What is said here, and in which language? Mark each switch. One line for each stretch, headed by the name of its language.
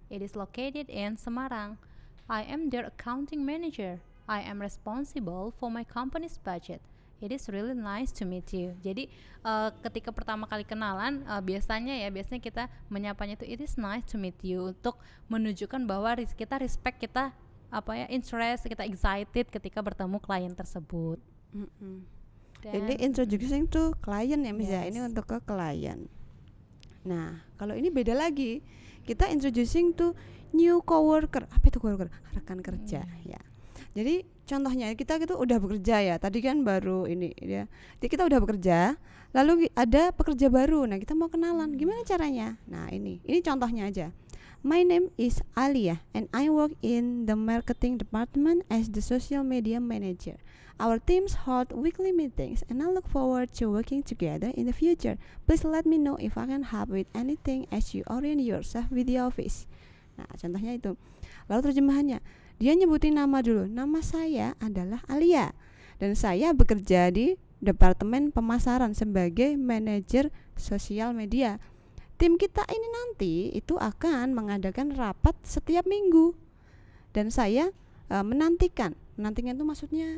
English: It is located in Semarang. I am their accounting manager. I am responsible for my company's budget. It is really nice to meet you.
Indonesian: Jadi ketika pertama kali kenalan, biasanya kita menyapanya itu
English: it is nice to meet you,
Indonesian: untuk menunjukkan bahwa kita respect, kita interest, kita excited ketika bertemu klien tersebut. Jadi
English: introducing to client
Indonesian: ya Miss ya. Ini untuk ke klien. Nah, kalau ini beda lagi. Kita
English: introducing to new coworker.
Indonesian: Apa itu coworker? Rekan kerja ya. Jadi contohnya kita gitu udah bekerja ya. Tadi kan baru ini ya. Jadi kita udah bekerja, lalu ada pekerja baru. Nah, kita mau kenalan. Gimana caranya? Nah, ini contohnya aja.
English: My name is Alia and I work in the marketing department as the social media manager. Our teams hold weekly meetings and I look forward to working together in the future. Please let me know if I can help with anything as you orient yourself with the office.
Indonesian: Nah, contohnya itu. Lalu terjemahannya, dia nyebutin nama dulu. Nama saya adalah Alia dan saya bekerja di departemen pemasaran sebagai manajer sosial media. tim kita ini nanti itu akan mengadakan rapat setiap minggu dan saya menantikan itu maksudnya